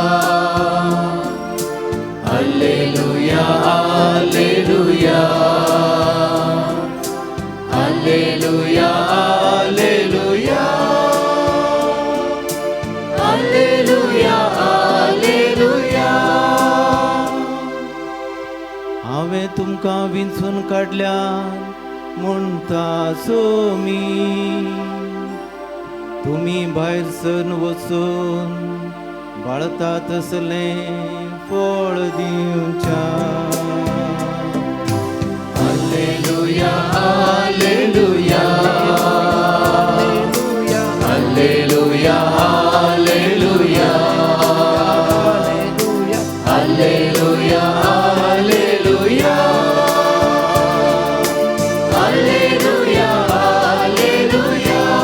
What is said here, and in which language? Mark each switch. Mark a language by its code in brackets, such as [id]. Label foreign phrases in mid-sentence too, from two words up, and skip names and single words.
[la] Alleluia, alleluia. Alleluia, alleluia. Alleluia, alleluia. [kok] हांवें तुमकां विंचून काडल्यान म्हणटा सोमी तुमी भायर सरून वचून बाळता तसलें फळ दिवच्या [la] Alleluia, Alleluia, Alleluia, Alleluia, Alleluia, Alleluia, Alleluia, Alleluia.